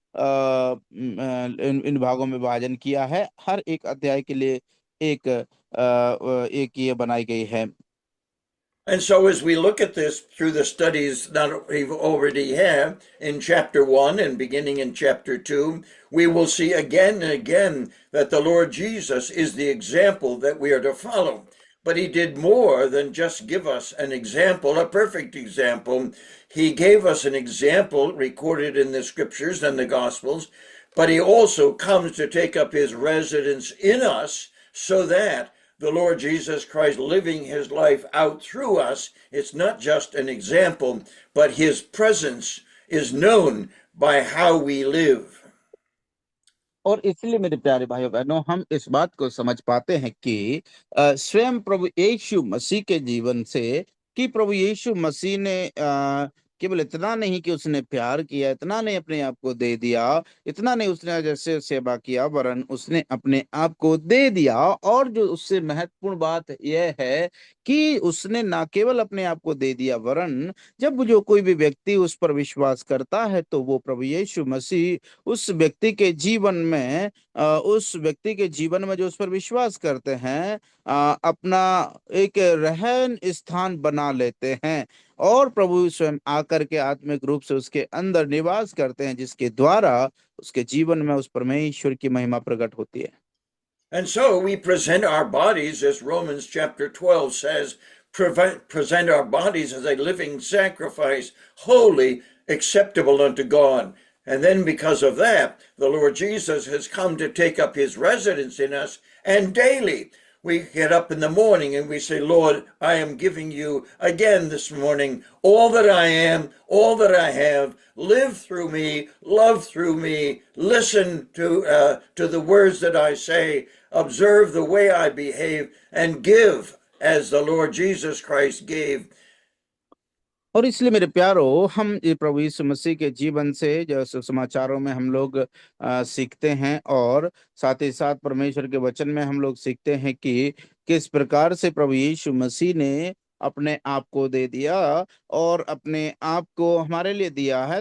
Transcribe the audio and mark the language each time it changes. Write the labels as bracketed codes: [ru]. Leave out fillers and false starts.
[hi] इन भागों में विभाजन किया है। हर एक अध्याय के लिए एक ये बनाई गई है। [en] And so, as we look at this through the studies that we've already had in chapter 1 and beginning in chapter 2, we will see again and again that the Lord Jesus is the example that we are to follow. But he did more than just give us an example, a perfect example. He gave us an example recorded in the scriptures and the gospels, but he also comes to take up his residence in us so that the Lord Jesus Christ living his life out through us, it's not just an example, but his presence is known by how we live. [hi] और इसलिए मेरे प्यारे भाइयों बहनों, हम इस बात को समझ पाते हैं कि स्वयं प्रभु यीशु मसीह के जीवन से, कि प्रभु यीशु मसीह ने केवल इतना नहीं कि उसने प्यार किया, इतना नहीं अपने आप को दे दिया, इतना नहीं उसने जैसे सेवा किया, वरन उसने अपने आप को दे दिया। और जो उससे महत्वपूर्ण बात यह है कि उसने ना केवल अपने आप को दे दिया, वरन जब जो कोई भी व्यक्ति उस पर विश्वास करता है तो वो प्रभु यीशु मसीह उस व्यक्ति के जीवन में उस व्यक्ति के जीवन में जो उस पर विश्वास करते हैं अपना एक रहन स्थान बना लेते हैं, और प्रभु स्वयं आकर के आत्मिक रूप से उसके अंदर निवास करते हैं, जिसके द्वारा उसके जीवन में उस परमेश्वर की महिमा प्रकट होती है। [en] And so we present our bodies, as Romans chapter 12 says, present our bodies as a living sacrifice, holy, acceptable unto God. And then because of that, the Lord Jesus has come to take up his residence in us, and daily we get up in the morning and we say, Lord, I am giving you again this morning all that I am, all that I have. Live through me, love through me, listen to the words that I say, observe the way I behave, and give as the Lord Jesus Christ gave. [hi] और इसलिए मेरे प्यारो, हम ये प्रभु यीशु मसीह के जीवन से जो समाचारों में हम लोग सीखते हैं, और साथ ही साथ परमेश्वर के वचन में हम लोग सीखते हैं कि किस प्रकार से प्रभु यीशु मसीह ने अपने आप को दे दिया और अपने आप को हमारे लिए दिया है।